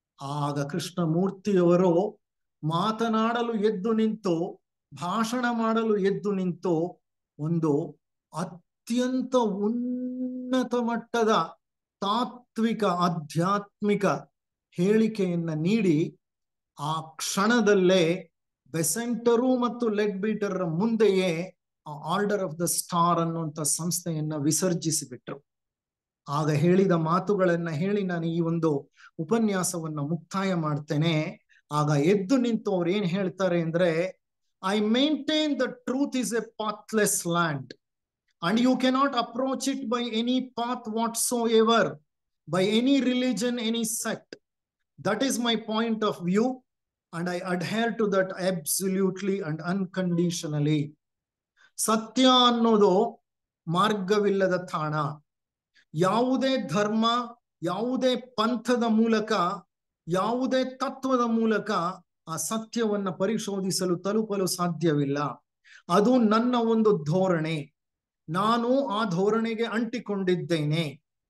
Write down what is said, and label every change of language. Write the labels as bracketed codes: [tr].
[kn] ಆಗ ಕೃಷ್ಣಮೂರ್ತಿಯವರು ಮಾತನಾಡಲು ಎದ್ದು ನಿಂತು, ಭಾಷಣ ಮಾಡಲು ಎದ್ದು ನಿಂತು ಒಂದು ಅತ್ಯಂತ ಉನ್ನತ ಮಟ್ಟದ ತಾತ್ವಿಕ ಆಧ್ಯಾತ್ಮಿಕ ಹೇಳಿಕೆಯನ್ನ ನೀಡಿ ಆ ಕ್ಷಣದಲ್ಲೇ ಬೆಸೆಂಟರು ಮತ್ತು ಲೆಡ್ ಬೀಟರ್ ಮುಂದೆಯೇ ಆ ಆರ್ಡರ್ ಆಫ್ ದ ಸ್ಟಾರ್ ಅನ್ನುವಂಥ ಸಂಸ್ಥೆಯನ್ನ ವಿಸರ್ಜಿಸಿಬಿಟ್ರು. ಆಗ ಹೇಳಿದ ಮಾತುಗಳನ್ನ ಹೇಳಿ ನಾನು ಈ ಒಂದು ಉಪನ್ಯಾಸವನ್ನ ಮುಕ್ತಾಯ ಮಾಡ್ತೇನೆ. ಆಗ ಎದ್ದು ನಿಂತು ಅವ್ರು ಏನ್ ಹೇಳ್ತಾರೆ ಅಂದ್ರೆ, [en] I maintain the truth is a pathless land, and you cannot approach it by any path whatsoever, by any religion, any sect. That is my point of view, and I adhere to that absolutely and unconditionally. [kn] ಸತ್ಯ ಅನ್ನೋದು ಮಾರ್ಗವಿಲ್ಲದ ತಾಣ. ಯಾವುದೇ ಧರ್ಮ, ಯಾವುದೇ ಪಂಥದ ಮೂಲಕ, ಯಾವುದೇ ತತ್ವದ ಮೂಲಕ ಆ ಸತ್ಯವನ್ನ ಪರಿಶೋಧಿಸಲು ತಲುಪಲು ಸಾಧ್ಯವಿಲ್ಲ. ಅದು ನನ್ನ ಒಂದು ಧೋರಣೆ. ನಾನು ಆ ಧೋರಣೆಗೆ ಅಂಟಿಕೊಂಡಿದ್ದೇನೆ.